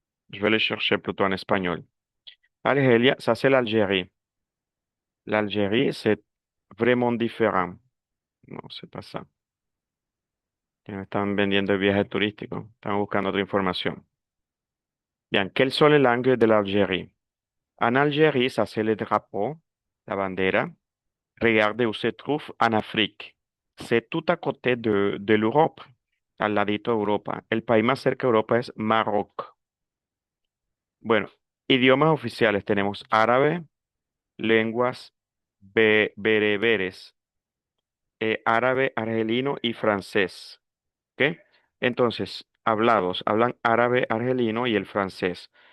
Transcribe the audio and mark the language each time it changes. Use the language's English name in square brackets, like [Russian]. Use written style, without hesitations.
[French] Je vais le chercher plutôt en espagnol. Argelia, ça c'est l'Algérie. L'Algérie, c'est vraiment différent. No, c'est pas ça. [Spanish] Que me están vendiendo el viaje turístico. Están buscando otra información. [French] Bien, quelles sont les langues de l'Algérie? En Algérie, ça c'est le drapeau, la bandera. Regardez où se trouve en Afrique. C'est tout à côté de l'Europe, [Spanish] al ladito de Europa. El país más cerca de Europa es Maroc. Bueno, idiomas oficiales tenemos árabe, lenguas bereberes, árabe, argelino y francés. ¿Ok? Entonces, hablados, hablan árabe, argelino y el francés.